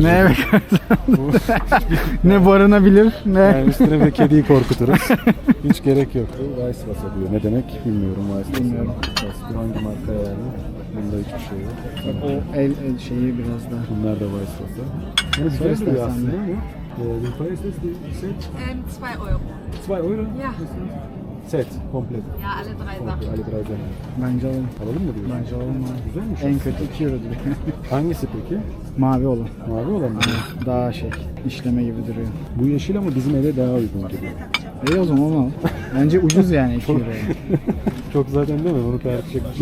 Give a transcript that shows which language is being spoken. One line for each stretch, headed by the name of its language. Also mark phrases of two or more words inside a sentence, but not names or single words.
Turkish: Ne eve ne barınabilir ne. Yani üstüne bir kediyi korkuturuz. Hiç gerek yok. Weisswasser diyor. Ne demek bilmiyorum. Weisswasser. Hangi marka yani? Bunda hiçbir şey yok. O el şeyi biraz daha. Bunlar da Weisswasser. Bunu güzel Söyle duruyor istersen aslında de. ama.
German: Wie teuer ist das? Die Set? 2 Euro. 2 Euro? Ja. Set, komple. Ja, alle 3 Sachen. Ali Drazen.
Turkish: Bence alalım. Alalım mı diyorsun? Bence alalım abi. Güzelmiş. En kötü 2 euro diyor. Hangisi peki? Mavi olan. Mavi olan mı? Daha işleme gibi duruyor. Bu yeşil ama bizim eve daha uygun gibi. İyi o zaman onu al. Bence ucuz yani 2 euro. Çok zaten değil mi? Onu tartışacak bir şey